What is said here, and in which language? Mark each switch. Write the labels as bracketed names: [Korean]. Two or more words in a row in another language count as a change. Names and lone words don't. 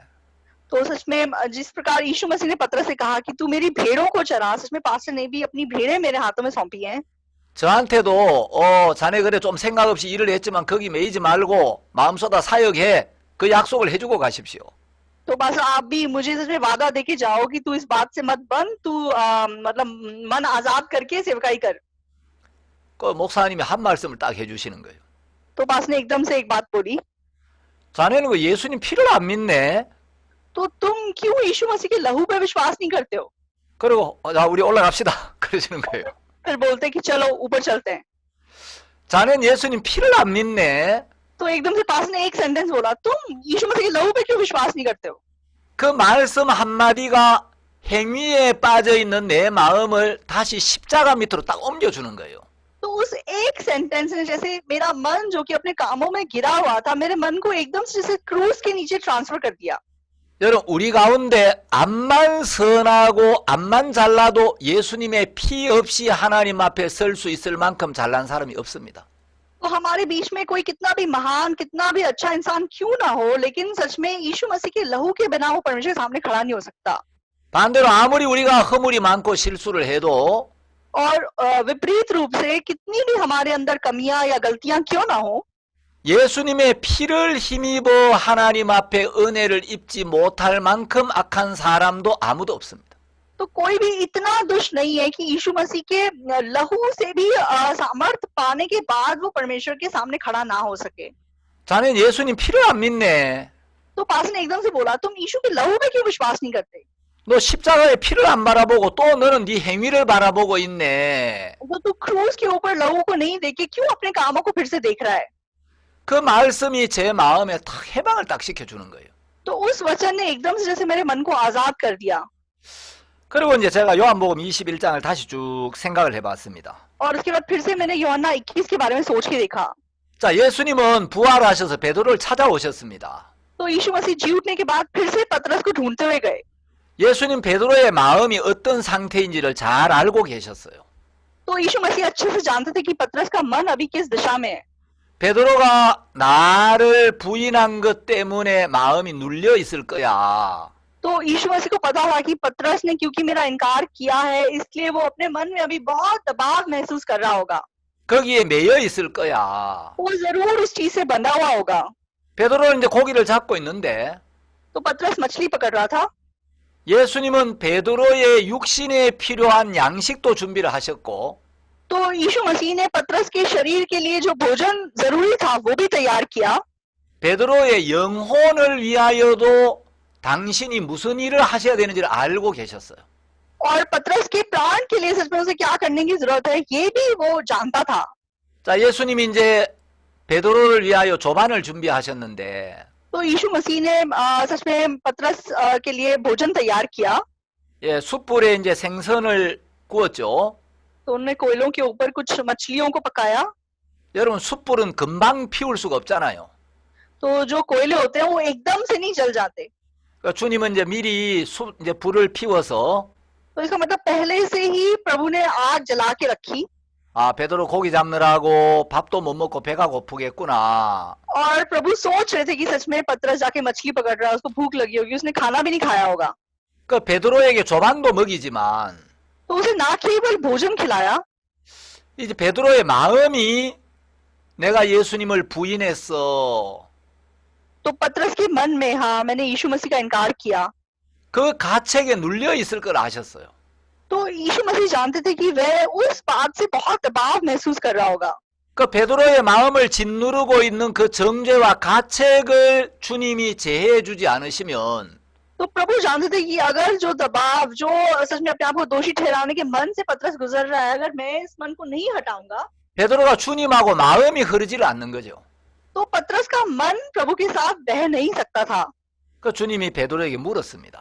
[Hindi] तो सच में जिस प्रकार यीशु मसीह ने पतरस से कहा कि तू मेरी भेड़ों को चरा, सच में पास्टर ने भी अपनी भेड़ें मेरे हाथों में सौंपी हैं। [Korean] 저한테도 자네 그래 좀 생각 없이 일을 했지만 거기 매이지 말고 마음쏟아 사역해 그 약속을 해주고 가십시오. [Hindi] तो पास्टर आप भी मुझे सच में वादा देके जाओ कि तू इस बात से मत बन, तू मतलब मन आजाद करके सेवकाई कर। [Korean] 그 목사님이 한 말씀을 딱 해주시는 거예요. [Hindi] तो पास्टर ने एकदम से एक बात बोली, [Korean] 자네는 그 예수님 피를 안 믿네. [Hindi] तो तुम क्यों यीशु मसीह के लहू पे विश्वास नहीं करते हो? [Korean] 그리고 자 우리 올라갑시다 그러시는 거예요. [Hindi] फिर बोलते कि चलो ऊपर चलते हैं। [Korean] 자네는 예수님 피를 안 믿네. [Hindi] तो एकदम से पास्टर ने एक सेंटेंस बोला, तुम यीशु मसीह के लहू पे क्यों विश्वास नहीं करते हो? [Korean] 그 말씀 한마디가 행위에 빠져 있는 내 마음을 다시 십자가 밑으로 딱 옮겨주는 거예요. [Hindi] तो तो उस एक सेंटेंस ने जैसे मेरा मन जो कि अपने कामों में गिरा हुआ था, मेरे मन को एकदम से जैसे क्रूज के नीचे ट्रांसफर कर दिया। [Korean] 여러분, 우리 가운데 앞만 선하고 앞만 잘나도 예수님의 피 없이 하나님 앞에 설 수 있을 만큼 잘난 사람이 없습니다. [Hindi] तो हमारे बीच में कोई कितना भी महान, कितना भी अच्छा इंसान क्यों ना हो, लेकिन सच में यीशु मसीह के लहू के बिना वो परमेश्वर के सामने खड़ा नहीं हो सकता। [Korean] 반대로 아무리 우리가 허물이 많고 실수를 해도 [Hindi] और विपरीत रूप से कितनी भी हमारे अंदर कमियां या गलतियां क्यों ना हो, [Korean] 예수님의 피를 힘입어 하나님 앞에 은혜를 입지 못할 만큼 악한 사람도 아무도 없습니다. [Hindi] तो कोई भी इतना दुष्ट नहीं है कि यीशु मसीह के लहू से भी सामर्थ पाने के बाद वो परमेश्वर के सामने खड़ा ना हो सके। [Korean] 자넨 예수님 피를 안 믿네. [Hindi] तो पास ने एकदम से बोला, तुम यीशु के लहू में क्यों विश्वास नहीं करते? [Korean] 너 십자가의 피를 안 바라보고 또 너는 네 행위를 바라보고 있네. [Hindi] तो तू क्रूज के ऊपर लहू को नहीं देखे क्यों अपने कामों को फिर से देख रहा है? [Korean] 그 말씀이 제 마음에 딱 해방을 딱 시켜주는 거예요. [Hindi] तो उस वचन ने एकदम से जैसे मेरे मन को आजाद कर दिया। [Korean] 그리고 이제 제가 요한복음 21장을 다시 쭉 생각을 해봤습니다. [Hindi] और उसके बाद फिर से मैंने यूहन्ना 21 के बारे में सोच के देखा। [Korean] 자, 예수님은 부활하셔서 베드로를 찾아오셨습니다. [Hindi] तो यीशु मसीह जी उठने के बाद फिर से पतरस को ढूंढते हुए गए। [Korean] 예수님 베드로의 마음이 어떤 상태인지를 잘 알고 계셨어요. [Hindi] तो यीशु मसीह अच्छे से जानते थे कि पतरस का मन अभी किस दिशा में है। [Korean] 베드로가 나를 부인한 것 때문에 마음이 눌려 있을 거야. [Hindi] तो यीशु मसीह को पता था कि पतरस ने क्योंकि मेरा इनकार किया है, इसलिए वो अपने मन में अभी बहुत दबाव महसूस कर रहा होगा। [Korean] 거기에 매여 있을 거야. [Hindi] वो जरूर उस चीज से बंधा हुआ होगा। [Korean] 베드로는 이제 고기를 잡고 있는데 [Hindi] तो पतरस मछली पकड़ रहा था। [Korean] 예수님은 베드로의 육신에 필요한 양식도 준비를 하셨고 [Hindi] तो यीशु मसीह ने पतरस के शरीर के लिए जो भोजन जरूरी था वो भी तैयार किया। [Korean] 베드로의 영혼을 위하여도 당신이 무슨 일을 하셔야 되는지를 알고 계셨어요. [Hindi] और पतरस के प्राण के लिए सच में उसे क्या करने की जरूरत है ये भी वो जानता था। [Korean] 자, 예수님이 이제 베드로를 위하여 조반을 준비하셨는데 [Hindi] तो यीशु मसीह ने सच में पतरस के लिए भोजन तैयार किया। [Korean] 예, 숯불에 이제 생선을 구웠죠. [Hindi] तो उन्होंने कोयलों के ऊपर कुछ मछलियों को पकाया। [Korean] 여러분, 숯불은 금방 피울 수가 없잖아요. [Hindi] तो जो कोयले होते हैं वो एकदम से नहीं जल जाते। [Korean] 그러니까 주님은 이제 미리 이제 불을 피워서 [Hindi] तो इसका मतलब पहले से ही प्रभु ने आग जला के रखी। [Korean] 아, 베드로 고기 잡느라고 밥도 못 먹고 배가 고프겠구나. [Hindi] और प्रभु सोच रहे थे कि सच में पतरस जाके मछली पकड़ रहा है, उसको भूख लगी होगी, उसने खाना भी नहीं खाया होगा। [Korean] 그 베드로에게 조반도 먹이지만 [Hindi] तो उसे ना केवल भोजन खिलाया, [Korean] 이제 베드로의 마음이 내가 예수님을 부인했어. [Hindi] तो पतरस के मन में हाँ मैंने यीशु मसीह का इनकार किया। [Korean] 그 가책에 눌려 있을 걸 아셨어요. [Hindi] तो यीशु मसीह जानते थे कि वह उस बात से बहुत दबाव महसूस कर रहा होगा। [Korean] 그 베드로의 마음을 짓누르고 있는 그 정죄와 가책을 주님이 제해해 주지 않으시면 [Hindi] तो प्रभु जानते थे कि अगर जो दबाव, जो सच में अपने आप को दोषी ठहराने के मन से पतरस गुजर रहा है, अगर मैं इस मन को नहीं हटाऊंगा [Korean] 베드로가 주님하고 마음이 흐르지를 않는 거죠. [Hindi] तो पतरस का मन प्रभु के साथ बह नहीं सकता था। [Korean] 그 주님이 베드로에게 물었습니다.